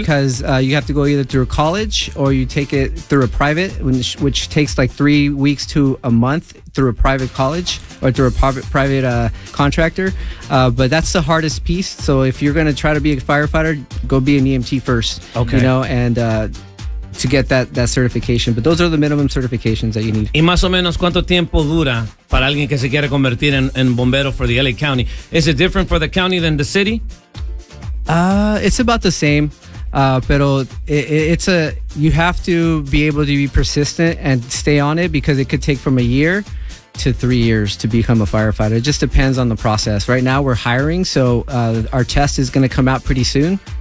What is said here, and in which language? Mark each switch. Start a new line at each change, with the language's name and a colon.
English: Because you have to go either through college or you take it through a private, which takes like 3 weeks to a month through a private college or through a private contractor. But that's the hardest piece. So if you're going to try to be a firefighter, go be an EMT first. Okay. You know, and... to get that certification, but those are the minimum certifications that you need.
Spanish: Y más o menos cuánto tiempo dura para alguien que se quiere convertir en bombero
English: for the LA County? Is it different for the county than the city? It's about the same, pero you have to be able to be persistent and stay on it because it could take from a year to 3 years to become a firefighter. It just depends on the process. Right now we're hiring, so our test is going to come out pretty soon.